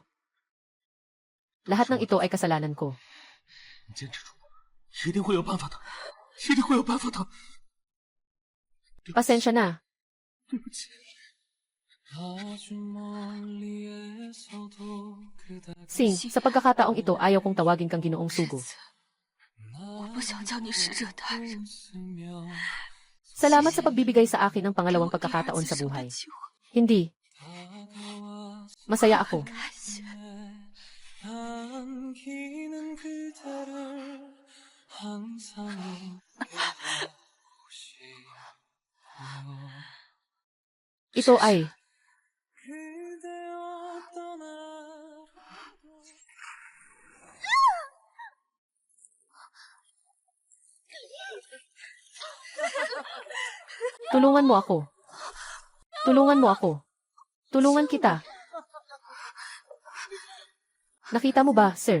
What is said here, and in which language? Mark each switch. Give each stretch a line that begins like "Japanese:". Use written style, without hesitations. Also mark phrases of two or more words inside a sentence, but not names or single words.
Filipino: Lahat ng ito ay kasalanan ko.
Chinese: 你坚持住，一定会有办法的，一定会有办法的。
Filipino: Pasensya na.
Chinese: 对不起，
Filipino: Sing, sa pagkakataong ito ayaw kong tawagin kang Ginoong Sugo.
Chinese: 我不想叫你使者大人。
Filipino: Salamat sa pagbibigay sa akin ng pangalawang pagkakataon sa buhay. Hindi. Masaya ako.
Chinese: 感谢。
Korean: 안기는 그대를 항상
Filipino: Ito ay,
Korean: 그대와 떠나
Filipino: tulungan mo ako. Tulungan mo ako. Tulungan kita. Nakita mo ba, sir?